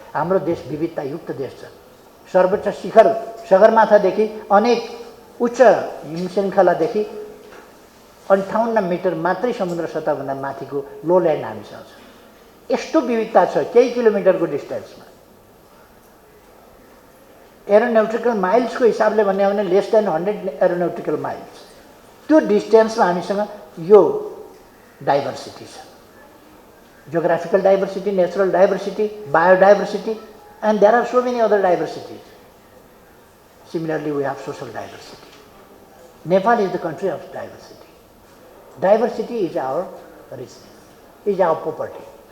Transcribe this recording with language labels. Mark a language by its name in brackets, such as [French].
[Nepali] हाम्रो देश विविधतायुक्त देश छ। सर्वोच्च शिखर सगरमाथादेखि अनेक उच्च हिमशृङ्खलादेखि 58 मिटर मात्रै समुद्र सतहभन्दा माथिको लोल्यान्ड हामीसँग छ। यस्तो विविधता छ केही किलोमिटरको डिस्टेन्समा। एरोनोटिकल माइल्सको हिसाबले भन्ने हो भने [English] Less than 100 aeronautical miles. [Nepali] त्यो डिस्टेन्समा हामीसँग यो डाइभर्सिटी छ। [English] Geographical diversity, natural diversity, biodiversity, and there are so many other diversities. Similarly, we have social diversity. Nepal is the country of diversity. Diversity is our richness, is our property.